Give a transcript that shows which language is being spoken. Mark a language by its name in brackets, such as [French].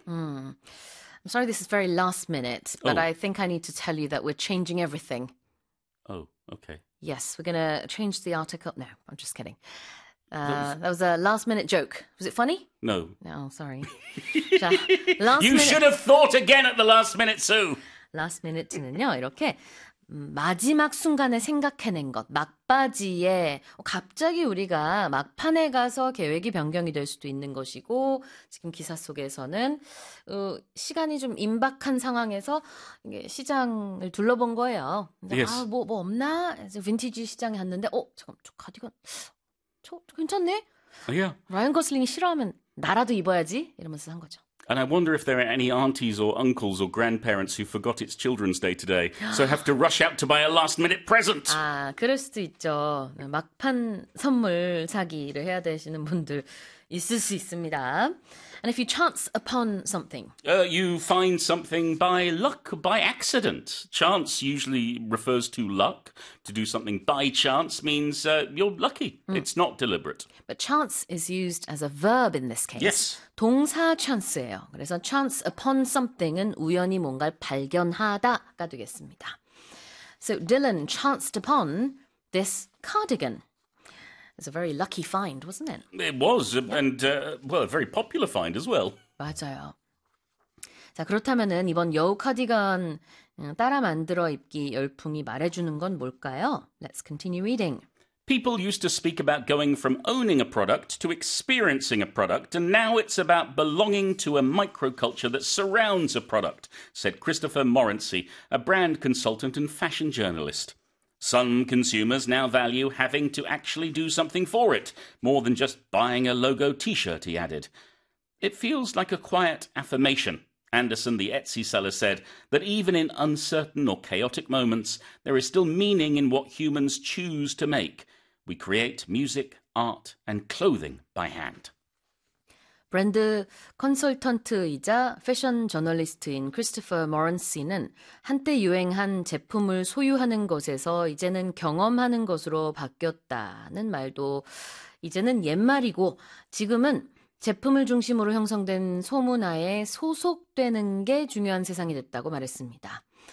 [English] I'm sorry this is very last minute, but I think I need to tell you that we're changing everything. Oh, okay. Yes, we're going to change the article. No, I'm just kidding. That was a last-minute joke. Was it funny? No. No, sorry. should have thought again at the last minute, Sue. [Korean] Last minute는요, 이렇게 마지막 순간에 생각해낸 것, 막바지에 갑자기 우리가 막판에 가서 계획이 변경이 될 수도 있는 것이고 지금 기사 속에서는 시간이 좀 임박한 상황에서 시장을 둘러본 거예요. 이제, yes. 뭐 없나? 이제 빈티지 시장에 갔는데 잠깐, 저 카디건... 저 괜찮네. [English] Yeah. [Korean] 라이언 고슬링이 싫어하면 나라도 입어야지 이러면서 산 거죠. [English] And I wonder if there are any aunties or uncles or grandparents who forgot it's Children's Day today, so have to rush out to buy a last-minute present. [Korean] 아, 그럴 수도 있죠. 막판 선물 사기를 해야 되시는 분들 있을 수 있습니다. [English] And if you chance upon something, you find something by luck, by accident. Chance usually refers to luck. To do something by chance means you're lucky. Mm. It's not deliberate. But chance is used as a verb in this case. Yes. [Korean] 동사 chance예요. 그래서 [English] chance upon something [Korean] 은 우연히 뭔가를 발견하다가 되겠습니다. [English] So Dylan chanced upon this cardigan. It's a very lucky find, wasn't it? It was, yep. And, well, a very popular find as well. [Korean] 맞아요. 자, 그렇다면은 이번 여우 카디건 따라 만들어 입기 열풍이 말해주는 건 뭘까요? [English] Let's continue reading. People used to speak about going from owning a product to experiencing a product, and now it's about belonging to a microculture that surrounds a product, said Christopher Morency, a brand consultant and fashion journalist. Some consumers now value having to actually do something for it, more than just buying a logo t-shirt, he added. It feels like a quiet affirmation, Anderson, the Etsy seller, said, that even in uncertain or chaotic moments, there is still meaning in what humans choose to make. We create music, art, and clothing by hand. [Korean] 브랜드 컨설턴트이자 패션 저널리스트인 크리스토퍼 모런시는 한때 유행한 제품을 소유하는 것에서 이제는 경험하는 것으로 바뀌었다는 말도 이제는 옛말이고 지금은 제품을 중심으로 형성된 소문화에 소속되는 게 중요한 세상이 됐다고 말했습니다.